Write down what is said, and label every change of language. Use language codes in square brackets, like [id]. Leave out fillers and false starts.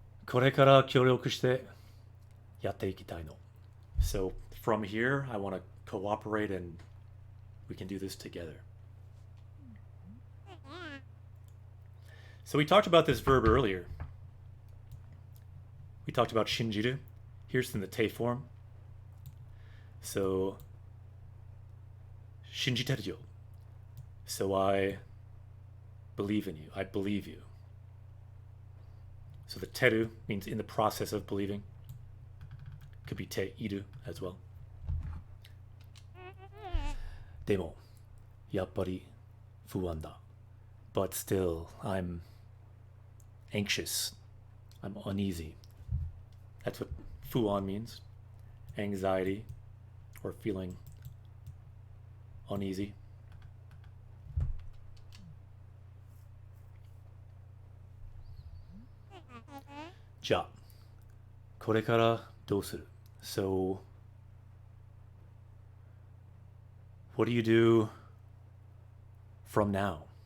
[ja] これから協力してやっていきたいの. [en] So from here, I want to cooperate and we can do this together. So we talked about this verb earlier. We talked about shinjiru. Here's in the te form. So, shinjiteru. So I believe in you. I believe you. So the teru means in the process of believing. Could be te iru as well. [ja] でも、やっぱり不安だ. [en] But still, I'm anxious. I'm uneasy. That's what fuan means. Anxiety or feeling uneasy. [ja] じゃあ、これからどうする? [en] So, what do you do from now?